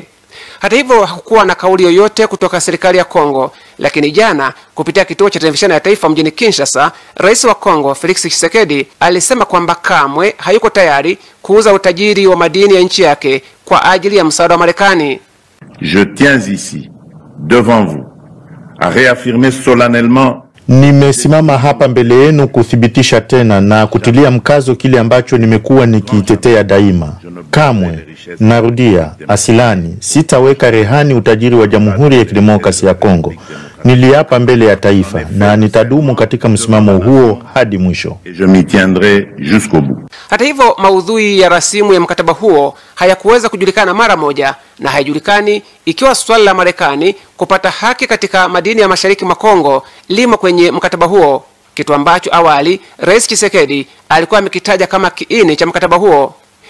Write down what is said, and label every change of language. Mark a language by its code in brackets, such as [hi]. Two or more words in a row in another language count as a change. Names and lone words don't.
[sw] Hata hivyo, hakukuwa na kauli yoyote kutoka serikali ya Kongo, lakini jana kupitia kituo cha televisheni ya taifa mjini Kinshasa, Rais wa Kongo Felix Tshisekedi alisema kwamba kamwe hayuko tayari kuuza utajiri wa madini ya nchi yake kwa ajili ya msaada wa Marekani. [fr] Je tiens ici devant vous à réaffirmer solennellement. [sw] Nimesimama hapa mbele yenu kuthibitisha tena na kutilia mkazo kile ambacho nimekuwa nikitetea daima. Kamwe, narudia, asilani, sitaweka rehani utajiri wa Jamhuri ya Kidemokrasia ya Kongo. Niliapa mbele ya taifa na nitadumu katika msimamo huo hadi mwisho. [fr] Je m'y tiendrai jusqu'au bout. [sw] Hata hivyo, maudhui ya rasimu ya mkataba huo hayakuweza kujulikana mara moja, na haijulikani ikiwa swala la Marekani kupata haki katika madini ya mashariki mwa Kongo limo kwenye mkataba huo, kitu ambacho awali Rais Tshisekedi alikuwa amekitaja kama kiini cha mkataba huo.